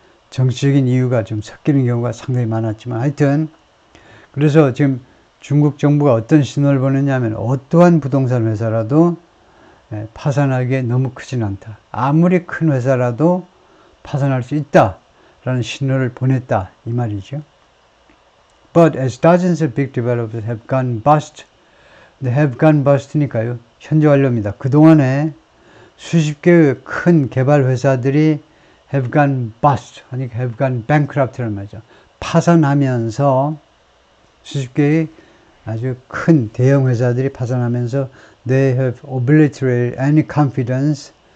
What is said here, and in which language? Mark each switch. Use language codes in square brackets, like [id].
[ko] 정치적인 이유가 좀 섞이는 경우가 상당히 많았지만 하여튼 그래서 지금 중국 정부가 어떤 신호를 보냈냐면 어떠한 부동산 회사라도 파산하기에 너무 크진 않다. 아무리 큰 회사라도 파산할 수 있다라는 신호를 보냈다 이 말이죠. [en] But as dozens of big developers have gone bust, have gone bust니까요. [ko] 현재 완료입니다. 그동안에 수십 개의 큰 개발 회사들이 [en] have gone bust, [ko] 하니까 [en] have gone bankrupt [ko] 라는 말이죠. 파산하면서 수십 개의 아주 큰 대형 회사들이 파산하면서 [en] they have obliterated any confidence.